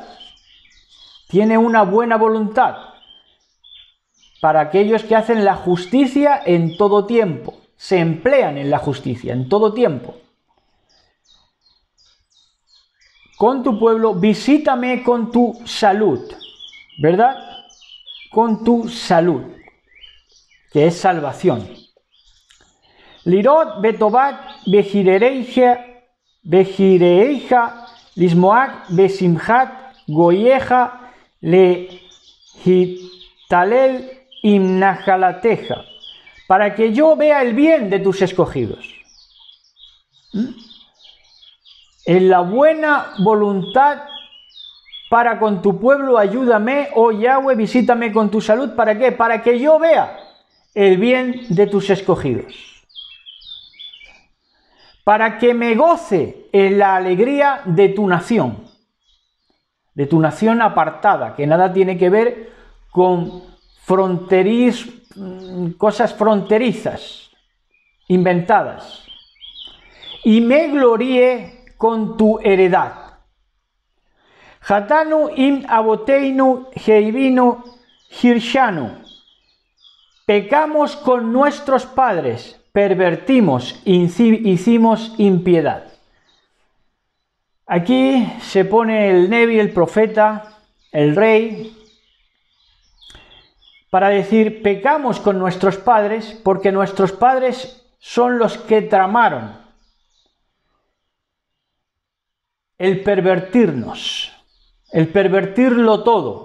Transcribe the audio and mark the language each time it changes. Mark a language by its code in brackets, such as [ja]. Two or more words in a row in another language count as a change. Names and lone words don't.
[es] Tiene una buena voluntad para aquellos que hacen la justicia en todo tiempo, se emplean en la justicia en todo tiempo. Con tu pueblo, visítame con tu salud, ¿verdad? Con tu salud, que es salvación. [he] לראות בטובת בחיריך לשמוח בשמחת גויך להתהלל עם נחלתך, [es] para que yo vea el bien de tus escogidos. En la buena voluntad para con tu pueblo, ayúdame, oh Yahweh, visítame con tu salud. ¿Para qué? Para que yo vea el bien de tus escogidos. Para que me goce en la alegría de tu nación apartada, que nada tiene que ver con cosas fronterizas, inventadas, y me gloríe con tu heredad. [he] חטאנו עם אבותינו העוינו הרשענו. [es] Pecamos con nuestros padres, pervertimos, hicimos impiedad. Aquí se pone el Nevi, el profeta, el rey, para decir, pecamos con nuestros padres porque nuestros padres son los que tramaron el pervertirnos, el pervertirlo todo.